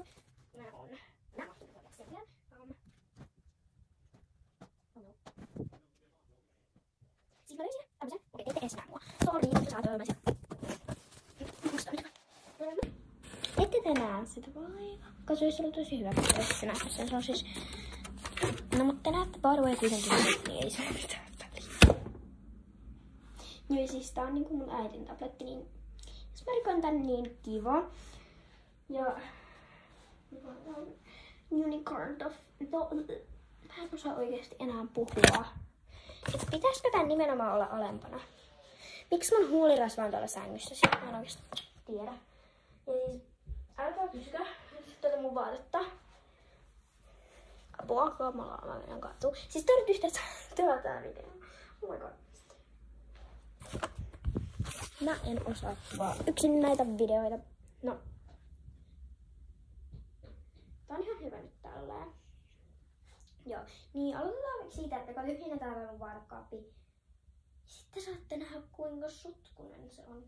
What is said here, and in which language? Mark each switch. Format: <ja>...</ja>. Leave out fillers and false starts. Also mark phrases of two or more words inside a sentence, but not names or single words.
<fi>Nää mahtuu vielä selviä. Siis mä löysin tämmösen. Okei, ette edes näe mua. Sori, että sä törmäsit. Musta nyt. Ette te näe sitä vai? Koska se olisi ollut tosi hyvä, jos te näette sen. Se on siis... No mutta te näette</fi> <en>by the way</en> <fi>kuitenkin, niin ei se ole mitään väliä. Joo, siis tää on niinku mun äitin tabletti, niin... Jos mä rikon tän niin kiva.</fi> <en>Ja... Unicorn of...</en> <fi>Mä en osaa oikeesti enää puhua. Et pitäisikö tän nimenomaan olla alempana? Miksi mun huulirasva on tuolla sängyssä? Sitä mä en oikeesti tiedä. Ja siis... Älkää kysykää tätä mun vaatetta. Apua, kamalaa, mä menen katuun. Siis tää on nyt yhteensä tää video.</fi> <en>Oh my god.</en> <fi>Mä en osaa kuvaa yksin näitä videoita. No. Tää on ihan hyvä nyt tälleen. Joo. Niin aloitetaan siitä, että kun tyhjennetään mun vaatekaappi. Sitten saatte nähdä kuinka sutkunen se on.</fi>